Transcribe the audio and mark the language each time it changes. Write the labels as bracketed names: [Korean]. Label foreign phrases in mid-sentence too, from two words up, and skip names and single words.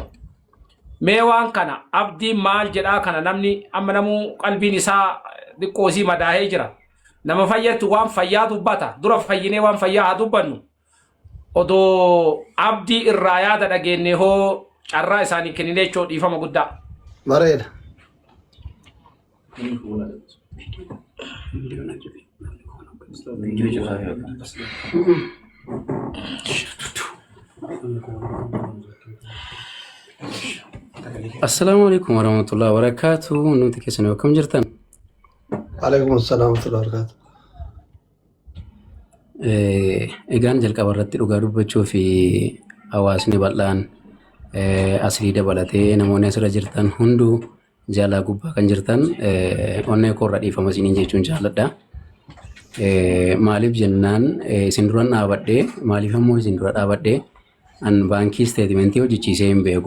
[Oromo] Mee waan kana abdiin maal jedhaa kana namni amma namuu qalbiin isaa xiqqoosii madaahee jira. Nama fayyatu waan fayyaa dubbata dura fayyinee waan fayyaa haa dubbannu. Odoo abdii irraa yaada dhageenye hoo carraa isaanii kenninee jechoo dhiifama guddaa. Bareeda. [Arabic] السلام عليكم ورحمة الله وبركاته. [Oromo] Nuti keessanii akkam jirtan? [Arabic] وعليكم السلام ورحمة الله وبركاته. [Oromo] Egaan jalqaba irratti dhugaa dubbachuu fi hawaasni bal'aan asii dabalatee namoonni asirra jirtan hunduu jaalaa gubbaa kan jirtan onnee koorra dhiifama isiniin jechuun jaalladha. Maaliif jennaan isin duran dhaabadhee maaliif ammoo isin dura dhaabadhee an baankii isteetimentii hojjechiisee hin beeku.